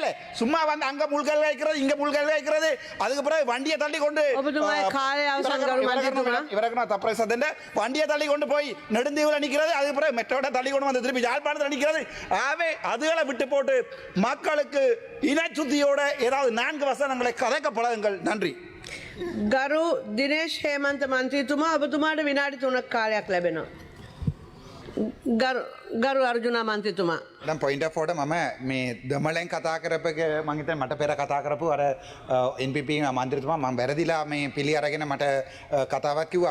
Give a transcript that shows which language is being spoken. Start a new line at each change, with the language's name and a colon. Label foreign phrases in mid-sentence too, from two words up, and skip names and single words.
Tamil: சும்மா வந்து அங்க முள்கல் வைக்கிறது, இங்க முள்கல் வைக்கிறது, அதுக்கு பிறகு வண்டியை தள்ளி கொண்டு வண்டியை தள்ளி கொண்டு போய் நெடுந்தீவில் நிற்கிறது, அதுக்கு பிறகு மெட்ரோட தள்ளி கொண்டு வந்து திருப்பி யாழ்ப்பாணத்தில் நிற்கிறது. ஆகவே அதுகளை விட்டு போட்டு மக்களுக்கு இனச்சுத்தியோட ஏதாவது 4 வசனங்களை கதைக்க பழகுங்கள். நன்றி.
Sinhala: ගරු දිනේෂ් හේමන්ත මන්ත්‍රීතුමා ඔබතුමාට විනාඩි 3ක් කාලයක් ලැබෙනවා. ගරු අර්ජුනා මන්ත්‍රීතුමා. දැන්
English: point of order
Sinhala: මම මේ දමලෙන් කතා කරපක මම හිතන්නේ මට පෙර කතා කරපු අර NPP මන්ත්‍රීතුමා මම වැරදිලා මේ පිළි අරගෙන මට කතාවක් කිව්වා.